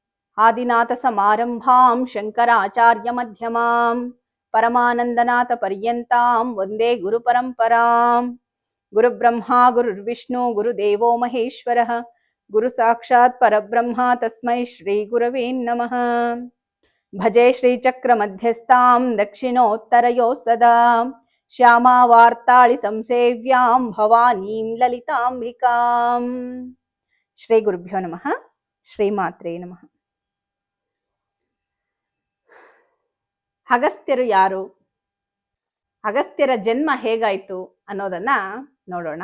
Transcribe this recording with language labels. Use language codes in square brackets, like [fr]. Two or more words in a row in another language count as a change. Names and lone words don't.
[sa] ಆದಿನಾಥ ಸಮಾರಂಭಾಂ ಶಂಕರಾಚಾರ್ಯ ಮಧ್ಯಮಾಂ ಪರಮಾನಂದನಾಥ ಪರ್ಯಂತಾಂ ವಂದೇ ಗುರು ಪರಂಪರಾಂ. ಗುರು ಬ್ರಹ್ಮ ಗುರುರ್ವಿಷ್ಣು ಗುರುದೇವೋ ಮಹೇಶ್ವರಃ ಗುರು ಸಾಕ್ಷಾತ್ ಪರಬ್ರಹ್ಮ ತಸ್ಮೈ ಶ್ರೀ ಗುರವೇ ನಮಃ. ಭಜೆ ಶ್ರೀಚಕ್ರ ಮಧ್ಯಸ್ಥಾಂ ದಕ್ಷಿಣೋತ್ತರಯೋ ಸದಾ ಶ್ಯಾಮಾ ವಾರ್ತಾಳಿ ಸಂಸೇವ್ಯಾಂ ಭವಾನೀಂ ಲಲಿತಾಂಬಿಕಾಂ. ಶ್ರೀ ಗುರುಭ್ಯೋ ನಮಃ. ಶ್ರೀಮಾತ್ರೇ ನಮಃ. [kn] ಅಗಸ್ತ್ಯರು ಯಾರು, ಅಗಸ್ತ್ಯರ ಜನ್ಮ ಹೇಗಾಯ್ತು ಅನ್ನೋದನ್ನ ನೋಡೋಣ.